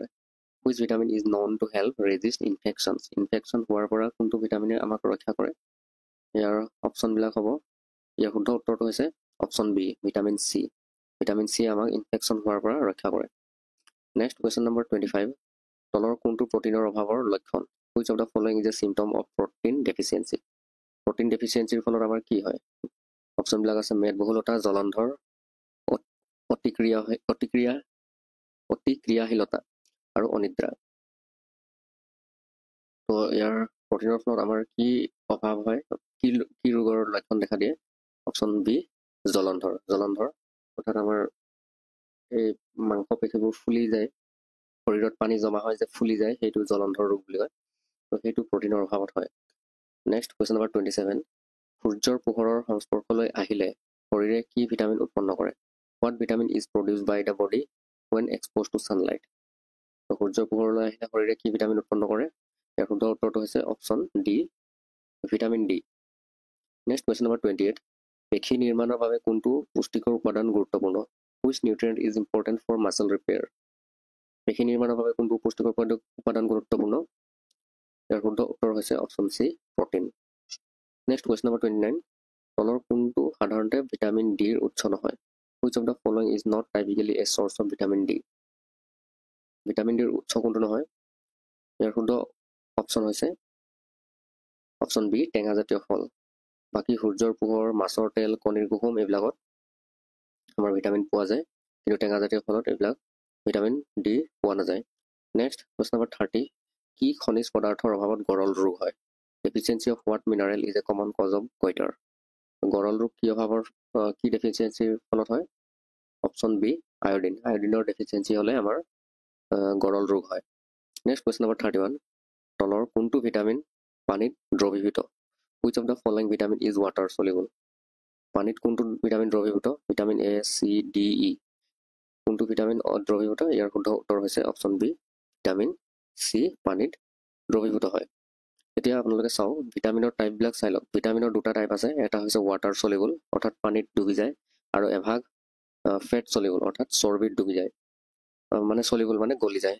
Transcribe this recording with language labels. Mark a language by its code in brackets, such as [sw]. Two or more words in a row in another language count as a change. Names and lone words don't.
[en] Which vitamin is known to help resist infections? [as] ইনফেকশ্যন হোৱাৰ পৰা কোনটো ভিটামিনে আমাক ৰক্ষা কৰে? ইয়াৰ অপশ্যনবিলাক হ'ব, ইয়াৰ শুদ্ধ উত্তৰটো হৈছে [en] Option B, Vitamin C. Vitamin C [as] আমাক ইনফেকশ্যন হোৱাৰ পৰা ৰক্ষা কৰে। [en] Next question number [as] 25, তলৰ কোনটো প্ৰটিনৰ অভাৱৰ লক্ষণ? [en] Which of the following is a symptom of protein deficiency? Protein deficiency [as] ফলত আমাৰ কি হয়? অপশ্যনবিলাক আছে মেদবহুলতা, জলন্ধৰ, অতিক্ৰিয়াশীলতা আৰু অনিদ্ৰা। তো ইয়াৰ প্ৰটিনৰ ফলত আমাৰ কি অভাৱ হয়, কি ৰোগৰ লক্ষণ দেখা দিয়ে? [en] Option B, জলন্ধৰ। [as] অৰ্থাৎ আমাৰ এই মাংস পেশীবোৰ ফুলি যায়, শৰীৰত পানী জমা হয় যে ফুলি যায়, সেইটো জলন্ধৰ ৰোগ বুলি কয়। তো সেইটো প্ৰটিনৰ অভাৱত হয়। [en] Next question number [as] 27, সূৰ্যৰ পোহৰৰ সংস্পৰ্শলৈ আহিলে শৰীৰে কি ভিটামিন উৎপন্ন কৰে? [en] What vitamin is produce by the body when exposed to sunlight? [as] তো সূৰ্যৰ পোহৰলৈ আহিলে শৰীৰে কি ভিটামিন উৎপন্ন কৰে? ইয়াৰ শুদ্ধ উত্তৰটো হৈছে [en] Option D, Vitamin D. Next question number [as] 28, পেশী নিৰ্মাণৰ বাবে কোনটো পুষ্টিকৰ উপাদান গুৰুত্বপূৰ্ণ? [en] Which nutrient is important for muscle repair? [as] পেশী নিৰ্মাণৰ বাবে কোনটো পুষ্টিকৰ উপাদান গুৰুত্বপূৰ্ণ? ইয়াৰ শুদ্ধ উত্তৰ হৈছে [en] Option C, protein. Next question number [as] 29, তলৰ কোনটো সাধাৰণতে [en] Vitamin D [as] উৎস নহয়? [en] Which of the following is not typically a source of vitamin D? Vitamin D [as] উৎস কোনটো নহয়? ইয়াৰ শুদ্ধ অপশ্যন হৈছে [en] Option B, [as] টেঙাজাতীয় ফল। বাকী সূৰ্যৰ পোহৰ, মাছৰ তেল, কণীৰ কুহুম এইবিলাকত আমাৰ ভিটামিন পোৱা যায়, কিন্তু টেঙাজাতীয় ফলত এইবিলাক [en] Vitamin D [as] পোৱা নাযায়। [en] Next question number [as] 30, কি খনিজ পদাৰ্থৰ অভাৱত গৰল ৰোগ হয়? [en] Deficiency of what mineral is a common cause of goiter? [as] গৰল ৰোগ কি অভাৱৰ কি ডেফিচিয়েঞ্চিৰ ফলত হয়? [en] Option B iodine. [as] আয়োডিনৰ ডেফিচিয়েঞ্চি হ'লে আমাৰ গৰল ৰোগ হয়। [en] Next question number [as] 31, তলৰ কোনটো ভিটামিন পানীত দ্ৰৱীভূত? [en] Which of the following vitamin is water soluble? [as] পানীত কোনটো ভিটামিন দ্ৰৱীভূত? [en] Vitamin A, C, D, E. [as] কোনটো ভিটামিন দ্ৰৱীভূত? ইয়াৰ শুদ্ধ উত্তৰ হৈছে [en] Option B Vitamin C [as] পানীত দ্ৰৱীভূত হয়। এতিয়া আপোনালোকে চাওক ভিটামিনৰ টাইপবিলাক চাই লওক। ভিটামিনৰ দুটা টাইপ আছে, এটা হৈছে [en] water soluble [as] অৰ্থাৎ পানীত ডুবি যায়, আৰু এভাগ [en] fat soluble [as] অৰ্থাৎ চৰ্বিত ডুবি যায়, মানে সলিউবল মানে গলি যায়।